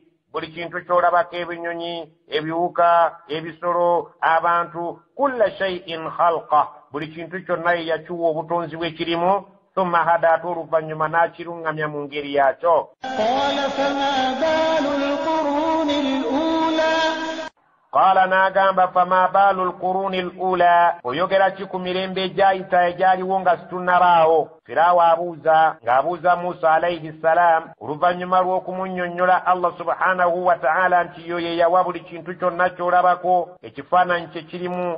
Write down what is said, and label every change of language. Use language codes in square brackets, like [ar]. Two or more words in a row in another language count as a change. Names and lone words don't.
[lg] Buli kintu ky'olabako ebinyonyi ebiwuka ebisolo abantu [ar] كل شيء خلقه [lg] buli kintu kyonna ye yakiwa obutonzi bw'ekirimu. [ar] ثم هدى [lg] ate oluvannyuma n'akiruŋŋamya mu ngeri yakyo. [ar] قال فما بال القرون الأولى. [lg] Qala n'agamba [ar] فما بال القرون الأولى [lg] oyogera ki ku mirembe egyayita egyaliwo nga situnnabaawo. Firaawo abuuza ng'abuuza Musa [ar] عليه السلام [lg] oluvannyuma lw'okumunnyonnyola [ar] الله سبحانه وتعالى [lg] nti yo ye yawa buli kintu kyonna ky'olabako ekifaananyi kye kirimu.